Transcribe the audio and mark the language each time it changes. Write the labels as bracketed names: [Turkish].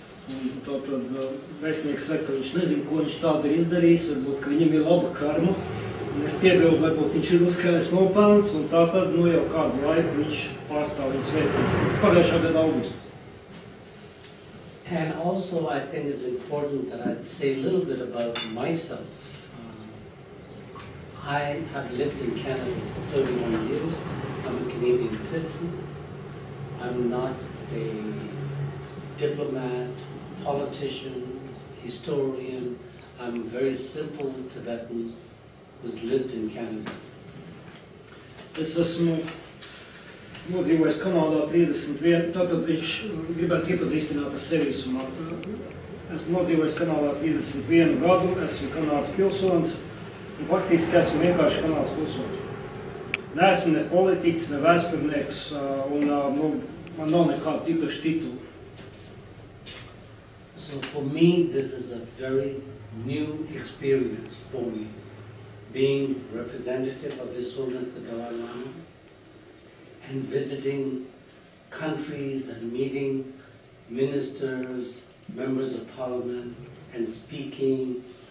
[Latvian] Un tātad vēstnieks saka, ka viņš nezina, ko viņš tādu ir izdarījis, varbūt, ka viņam ir laba karma. Un es piebildu, varbūt viņš ir uzkrājis nopelns, un tātad, jau kādu laiku viņš pārstāv viņa svētību. Pagājušā gada augustu. [English] And also, I think it's important that I say a little bit about myself. I have lived in Canada for 31 years. I'm a Canadian citizen. I'm not a diplomat, politician, historian. I'm a very simple Tibetan who's lived in Canada. [Latvian] Es esmu nodzīvojis Kanādā 31, tātad viņš gribētu iepazīstināt ar sevi īsumā. Esmu nodzīvojis Kanādā 31 gadu, esmu Kanādas pilsonis, un faktiski esmu vienkārši Kanādas pilsonis. Neesmu ne politiķis, ne vēsturnieks, un man nav nekāda īpaša titula. [English] So for me, this is a very new experience for me, being representative of His Holiness the Dalai Lama and visiting countries and meeting ministers, members of parliament, and speaking.